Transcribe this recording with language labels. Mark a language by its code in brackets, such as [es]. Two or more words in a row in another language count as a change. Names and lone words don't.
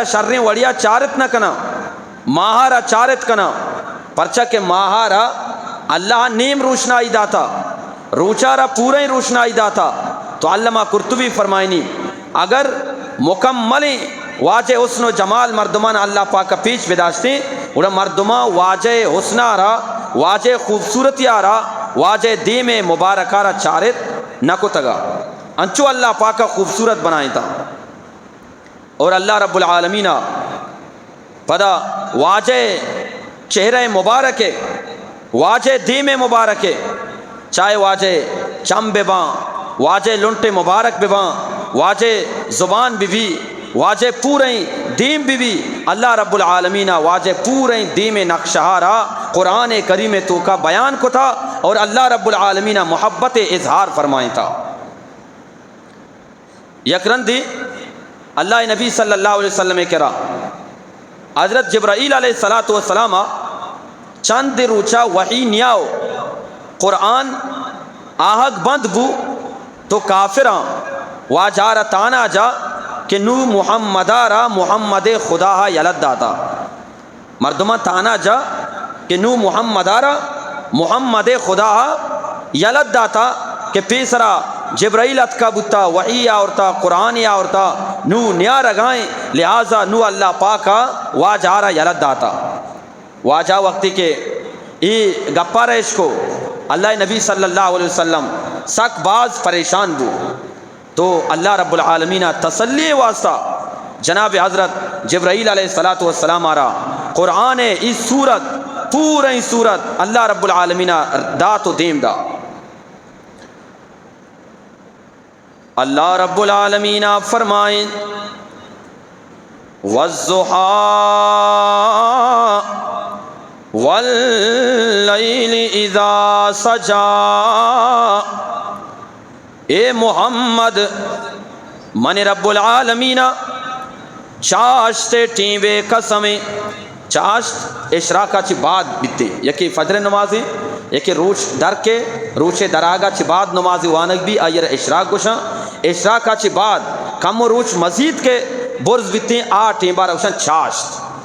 [bal] شریں وڑیا چارت نہ کنا ماہارا چارت کنا پرچہ کہ ماہارا اللہ نیم روشنائی داتا روچارا پورا ہی روشنائی داتا تو علامہ قرطبی فرمائنی اگر مکمل واجہ حسن و جمال مردمان اللہ پاک پیچ بداشتے اور مردمہ واجہ حسن آرا واجہ خوبصورتی آرا واجہ دیم مبارکارا چارت نہ کو تگا انچو اللہ پاک خوبصورت بنائیں تھا اور [ar] اللہ رب [bal] العالمین پدا واجہ چہرہ مبارک واجہ دیم مبارک چاہے واجہ چم بباں واجہ لنٹ مبارک بباں واجہ زبان بھی واجہ پورے دیم بھی [ar] اللہ رب العالمین [bal] واجہ پورے دیم نقشہارا قرآن کریم تو کا بیان کو تھا اور [ar] اللہ رب العالمین [bal] محبت اظہار فرمائیں تھا۔ یکرندی اللہ نبی [ar] صلی اللہ علیہ وسلم [bal] کرا حضرت جبرائیل [ar] علیہ السلام [bal] چند روچا وحی نیاؤ قرآن آہگ بند بو تو کافراں واجارہ تانا جا کہ نو محمدارا محمد خدا یلد داتا مردمہ تانا جا کہ نو محمدارا محمد خدا یلد داتا کہ پیسرا جبرائیل اتکا بتا وحی آورتا قرآن آورتا نو نیا رگائیں لہذا نو اللہ پاکا واجارہ یلد داتا واجہ وقتی کے ای گپا رہش کو اللہ نبی [ar] صلی اللہ علیہ وسلم [bal] سک باز پریشان بو تو [ar] اللہ رب العالمین [bal] تسلی واسطہ جناب حضرت جبرائیل [ar] علیہ الصلوۃ والسلام [bal] آرا قرآن اس صورت پوری صورت [ar] اللہ رب العالمین [bal] دات و دیم دا. [ar] اللہ رب العالمین فرمائیں والضحیٰ واللیل اذا سجا. [bal] اے محمد من [ar] رب العالمین [bal] چاشتے ٹیوے قسمیں چاشت اشراقہ چی بعد بیتے یکی فجر نمازیں یکی روش در کے روش دراغا چی بعد نمازی وانک بھی آئیر اشراق گوشاں اشراقہ چی بعد کم و روش مزید کے برز بیتے آٹھیں بارا گوشاں چاشت.